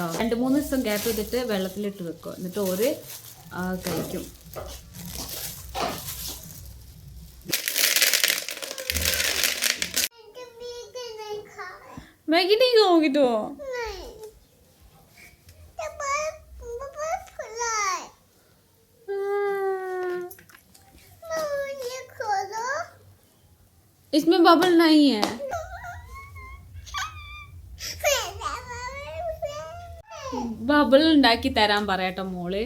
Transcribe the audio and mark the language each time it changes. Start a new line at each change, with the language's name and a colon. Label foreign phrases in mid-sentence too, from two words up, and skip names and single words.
Malayalam: 2-3 ദിവസം ഗ്യാപ്പ് ചെയ്തിട്ട് വെള്ളത്തിലിട്ട് വെക്കും. എന്നിട്ട് ഒരു കഴിക്കും.
Hindi: मैगी नहीं खाओगी तो? इसमें बबल नहीं है.
Malayalam: ബബിൾ ഉണ്ടാക്കി തരാൻ പറയട്ടോ മോള്.